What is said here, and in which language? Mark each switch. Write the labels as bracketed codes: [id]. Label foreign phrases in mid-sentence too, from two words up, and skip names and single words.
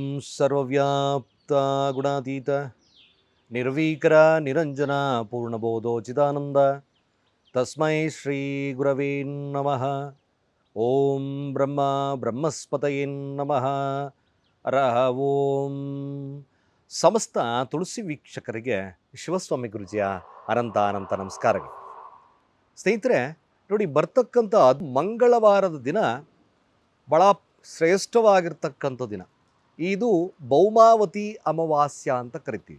[sa] ಸರ್ವವ್ಯಾಪ್ತ ಗುಣಾತೀತ ನಿರ್ವೀಕರ ನಿರಂಜನ ಪೂರ್ಣಬೋಧೋಚಿತಾನಂದ ತಸ್ಮೈ ಶ್ರೀ ಗುರವೇ ನಮಃ. ಓಂ ಬ್ರಹ್ಮ ಬ್ರಹ್ಮಸ್ಪತಯೇ ನಮಃ. ಹರಃ ಓಂ. [kn] ಸಮಸ್ತ ತುಳಸಿ ವೀಕ್ಷಕರಿಗೆ ಶಿವಸ್ವಾಮಿ ಗುರುಜಿಯ ಅನಂತ ನಮಸ್ಕಾರಗಳು. ಸ್ನೇಹಿತರೆ ನೋಡಿ, ಬರ್ತಕ್ಕಂಥ ಮಂಗಳವಾರದ ದಿನ ಭಾಳ ಶ್ರೇಷ್ಠವಾಗಿರ್ತಕ್ಕಂಥ ದಿನ. ಇದು ಭೌಮಾವತಿ ಅಮಾವಾಸ್ಯ ಅಂತ ಕರಿತೀವಿ.